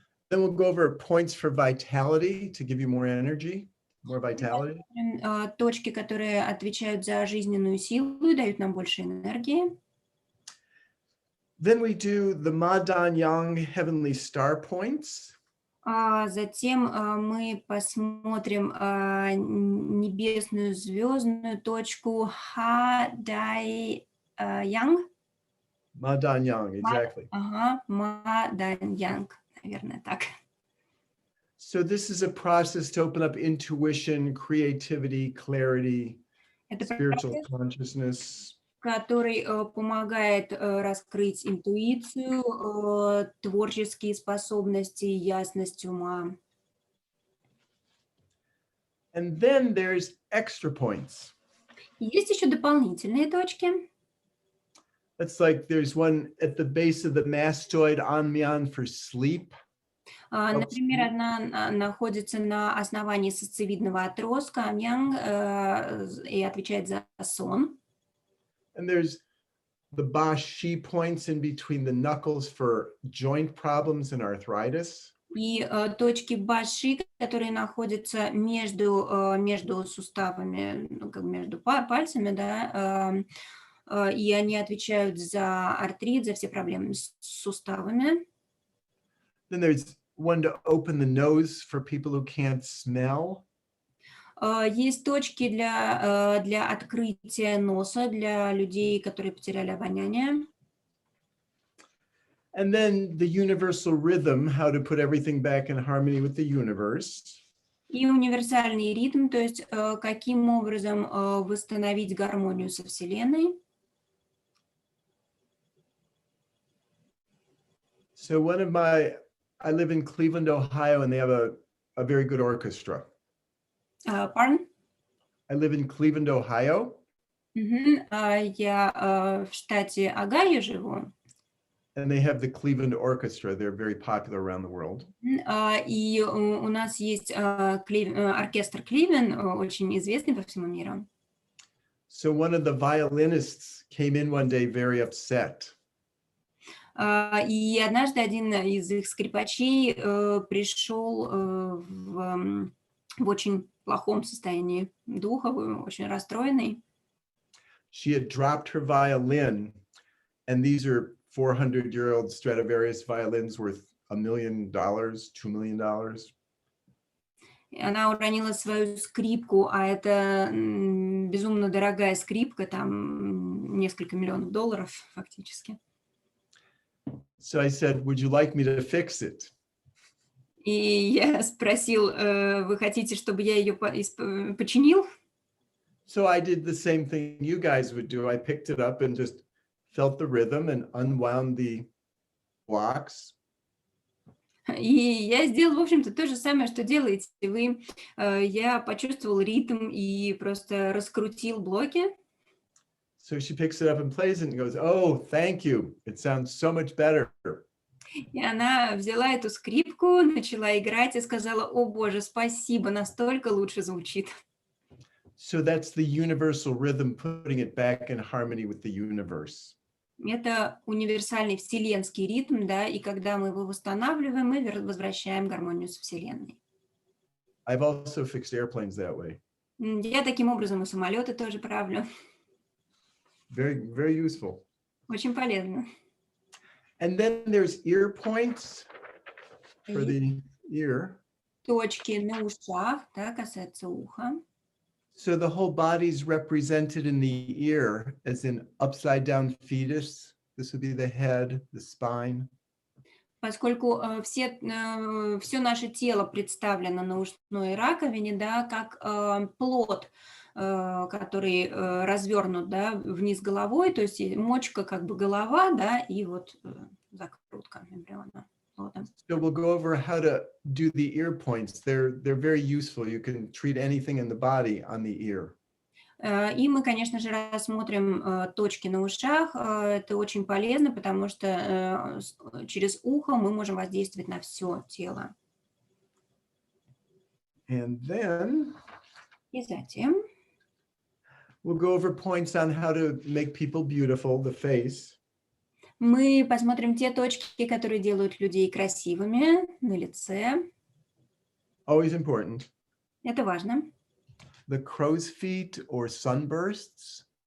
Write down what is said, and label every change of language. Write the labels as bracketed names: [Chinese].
[English] Then we'll go over points for vitality to give you more energy, more vitality. [Russian] Точки, которые отвечают за жизненную силу и дают нам больше энергии. [English] Then we do the Ma Dan Yang heavenly star points. [Russian] Затем мы посмотрим небесную звездную точку Ха Дай Янг. [English] Ma Dan Yang, exactly. [Russian] Ма Дан Янг, наверное, так. [English] So this is a process to open up intuition, creativity, clarity, [Russian] Это [English] spiritual [Russian] процесс, [English] consciousness. [Russian] который помогает раскрыть интуицию, творческие способности, ясность ума. [English] And then there's extra points. [Russian] Есть еще дополнительные точки. [English] It's like there's one at the base of the mastoid Anmyan for sleep. [Russian] Например, одна находится на основании сосцевидного отростка Амьянг и отвечает за сон. [English] And there's the Ba Shi points in between the knuckles for joint problems and arthritis. [Russian] И точки Баши, которые находятся между суставами, ну, как бы между пальцами, да, и они отвечают за артрит, за все проблемы с суставами. [English] Then there's one to open the nose for people who can't smell. [Russian] Есть точки для открытия носа для людей, которые потеряли обоняние. [English] And then the universal rhythm, how to put everything back in harmony with the universe. [Russian] И универсальный ритм, то есть каким образом восстановить гармонию со Вселенной. [English] So I live in Cleveland, Ohio, and they have a very good orchestra. Pardon? I live in Cleveland, Ohio. [Russian] Я в штате Огайо живу. [English] And they have the Cleveland Orchestra. They're very popular around the world. [Russian] И у нас есть оркестр Кливен, очень известный по всему миру. [English] So one of the violinists came in one day very upset. [Russian] И однажды один из их скрипачей пришел в очень плохом состоянии духа, очень расстроенный. [English] She had dropped her violin, and these are 400-year-old Stradivarius violins worth $1 million, $2 million. [Russian] Она уронила свою скрипку, а это безумно дорогая скрипка, там несколько миллионов долларов фактически. [English] So I said, would you like me to fix it? [Russian] И я спросил, вы хотите, чтобы я ее починил? [English] So I did the same thing you guys would do. I picked it up and just felt the rhythm and unwound the blocks. [Russian] И я сделал, в общем-то, то же самое, что делаете вы. Я почувствовал ритм и просто раскрутил блоки. [English] So she picks it up and plays it and goes, oh, thank you. It sounds so much better. [Russian] И она взяла эту скрипку, начала играть и сказала: «О боже, спасибо, настолько лучше звучит». [English] So that's the universal rhythm, putting it back in harmony with the universe. [Russian] Это универсальный вселенский ритм, да, и когда мы его восстанавливаем, мы возвращаем гармонию с Вселенной. [English] I've also fixed airplanes that way. [Russian] Я таким образом и самолеты тоже правлю. [English] Very, very useful. [Russian] Очень полезно. [English] And then there's ear points for [Russian] И [English] the ear. [Russian] точки на ушах, да, касаются уха. [English] So the whole body's represented in the ear as an upside down fetus. This would be the head, the spine. [Russian] Поскольку все наше тело представлено на ушной раковине, да, как плод, который развернут, да, вниз головой, то есть и мочка как бы голова, да, и вот закрутка эмбриона. [English] So we'll go over how to do the ear points. They're very useful. You can treat anything in the body on the ear. [Russian] И мы, конечно же, рассмотрим точки на ушах. Это очень полезно, потому что через ухо мы можем воздействовать на все тело. [English] And then [Russian] И затем [English] we'll go over points on how to make people beautiful, the face. [Russian] мы посмотрим те точки, которые делают людей красивыми на лице. [English] Always important. [Russian] Это важно. [English] The crow's feet or sunbursts.